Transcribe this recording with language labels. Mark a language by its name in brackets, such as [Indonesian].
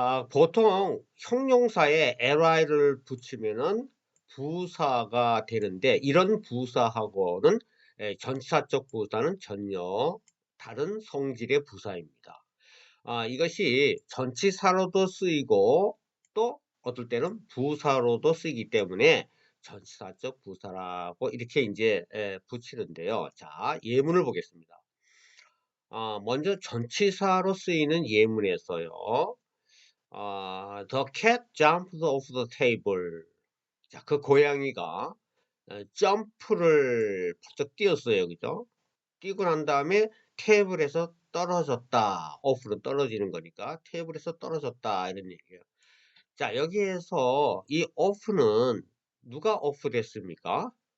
[Korean] 보통 형용사에 li를 붙이면은 부사가 되는데, 이런 부사하고는 전치사적 부사는 전혀 다른 성질의 부사입니다. 이것이 전치사로도 쓰이고 또 어떨 때는 부사로도 쓰이기 때문에 전치사적 부사라고 이렇게 이제 붙이는데요. 자, 예문을 보겠습니다. 먼저 전치사로 쓰이는 예문에서요. [English] The cat jumped off the table. [Korean] 자, 그 고양이가 점프를 벌쩍 뛰었어요. 그죠? 뛰고 난 다음에 테이블에서 떨어졌다. 오프는 떨어지는 거니까 테이블에서 떨어졌다. 이런 얘기예요. 자, 여기에서 이 오프는 누가 오프 됐습니까?